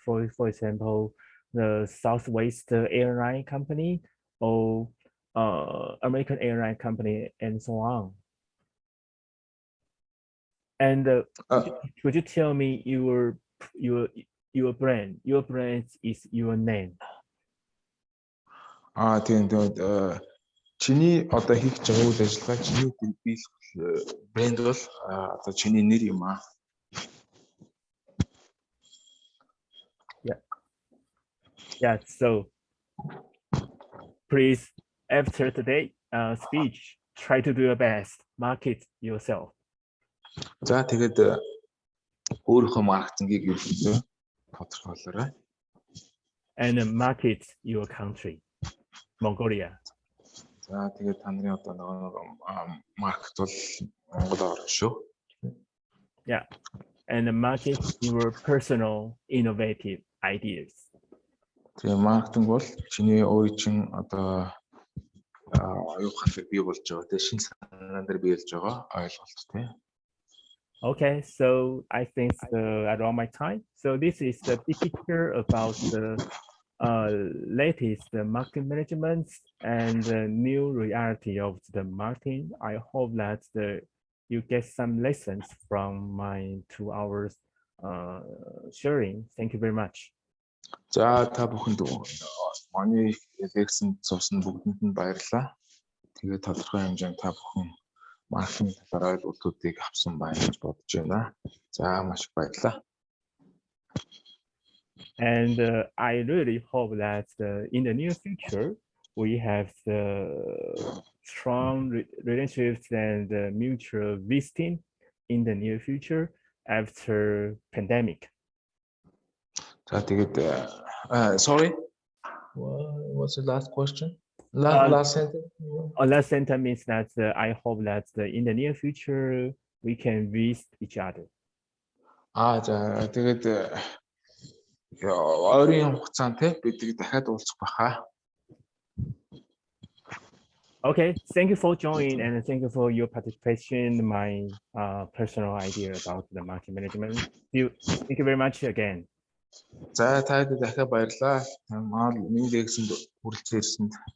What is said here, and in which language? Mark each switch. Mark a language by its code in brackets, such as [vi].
[en] For example, the Southwest Airline Company or American Airline Company, and so on. And could you tell me your brand? Your brand is your name. [mn] Тийм чиний одоо хийх байгаа үйл ажиллагаа чиний биелэх брэнд бол одоо чиний нэр юм аа. [en] Yeah, so please, after today's speech, try to do your best, market yourself. [mn] За тэгээд өөрийнхөө маркетингийг юу вэ? Тодорхойлоорой. [en] And market your country, Mongolia. [mn] За тэгээд та нарын одоо маркет бол Монгол орн шүү. [en] Yeah, and market your personal innovative ideas. [mn] Тэгээ маркетинг бол чиний өөрийн чин одоо юу хахыг бий болж байгаа тийм шинэ санаан дээр биелж байгаа ойлголт тийм. [en] Okay, so I think around my time. So this is the big picture about the latest marketing management and the new reality of the marketing. I hope that you get some lessons from my 2 hours sharing. Thank you very much. [mn] За та бүхэнд манай лекцэнд суусан бүгдэнд нь баярлалаа. Тэгээд тодорхой хэмжээнд та бүхэн маркетинг талаар ойлголтуудыг авсан байна гэж бодож байна. За маш их баярлалаа. [en] And I really hope that in the near future we have the strong relationships and mutual visiting in the near future after pandemic. [mn] За тэгээд sorry. [en] What's the last question? Last sentence. Last sentence means that I hope that in the near future we can visit each other. [mn] За тэгээд ойрын хугацаанд бидийг дахиад уулзах баха. [en] Okay, thank you for joining and thank you for your participation in my personal idea about the market management. Thank you very much again. [mn] За таад дахиад баярлалаа. Миний лекцэнд хүрэлцэн ирсэнд.